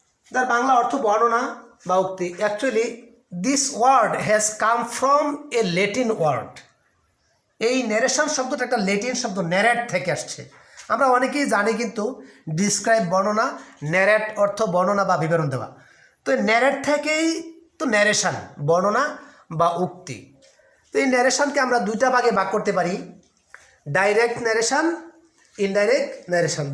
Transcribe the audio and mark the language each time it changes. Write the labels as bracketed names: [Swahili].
[English] The Bangla ortho [Bangla] বর্ণনা বা উক্তি. [English] Actually this word has come from a Latin word. [Bangla] এই narration শব্দটা একটা ল্যাটিন শব্দ narrate থেকে আসছে. আমরা অনেকেই জানি কিন্তু ডিসক্রাইব বর্ণনা, narrate অর্থ বর্ণনা বা বিবরণ দেওয়া. তো narrate থেকেই তো narration বর্ণনা বা উক্তি. তো এই narrationকে আমরা দুইটা ভাগে ভাগ করতে পারি, ডাইরেক্ট narration, ইনডাইরেক্ট narration.